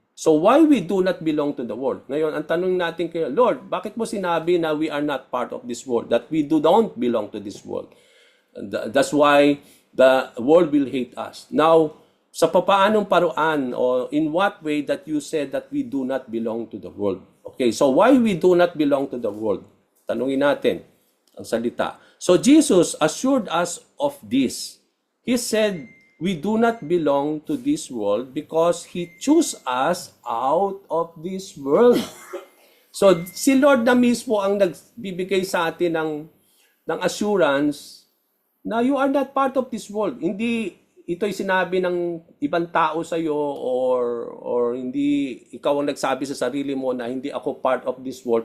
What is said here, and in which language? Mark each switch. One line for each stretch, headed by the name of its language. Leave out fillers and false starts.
English: So why we do not belong to the world?
Filipino: Ngayon, ang tanong natin kay Lord, bakit mo sinabi na
English: we are not part of this world, that we don't belong to this world? That's why the world will hate us. Now,
Filipino: sa papaanong paruan o
English: in what way that you said that we do not belong to the world? Okay, so why we do not belong to the world?
Filipino: Tanungin natin ang salita.
English: So Jesus assured us of this. He said, we do not belong to this world because He chose us out of this world.
Filipino: So si Lord na mismo ang nagbibigay sa atin ng assurance na
English: you are not part of this world.
Filipino: Hindi ito'y sinabi ng ibang tao sa iyo or hindi ikaw ang nagsabi sa sarili mo na hindi ako
English: part of this world.